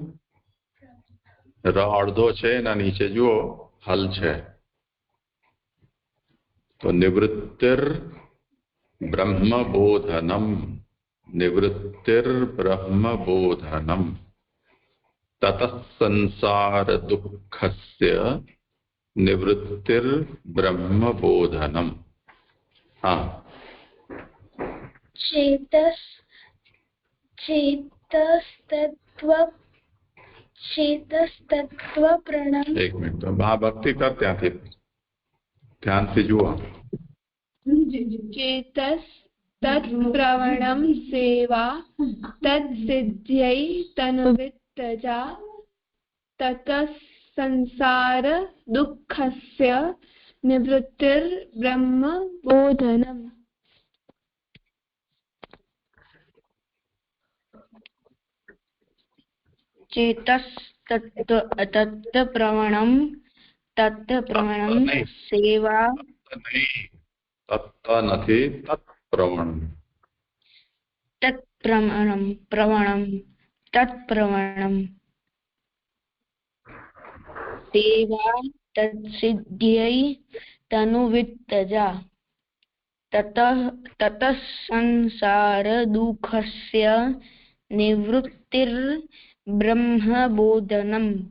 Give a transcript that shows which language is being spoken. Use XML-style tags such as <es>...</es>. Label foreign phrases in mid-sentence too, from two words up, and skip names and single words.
<gu>ર અડધો છે, એના નીચે જુઓ હલ છે, તો</gu> <sa>निवृत्तिर ब्रह्मबोधनम निवृत्तिर ब्रह्मबोधनम ततः संसार दुःखस्य निवृत्तिर ब्रह्मबोधनम.</sa> <gu>હા.</gu> <sa>चेतस्तत्व प्रणम.</sa> <hi>एक मिनट तो भक्ति कर ध्यान से जुआ.</hi> <sa>चेतस तत्प्रवणं सेवा तत्सिद्ध्यै तनुवित्तजा ततः संसार दुःखस्य निवृत्तिर्ब्रह्म बोधनम्. तत्प्रवणं सेवा</sa> <gu>તત્ત નથી, તત્પ્રવણ.</gu> <sa>तत्प्रवणं सेवा तत्सिद्ध्यै तनुवित्तजा ततः संसार दुःखस्य निवृत्तिर्ब्रह्मबोधनम्.</sa>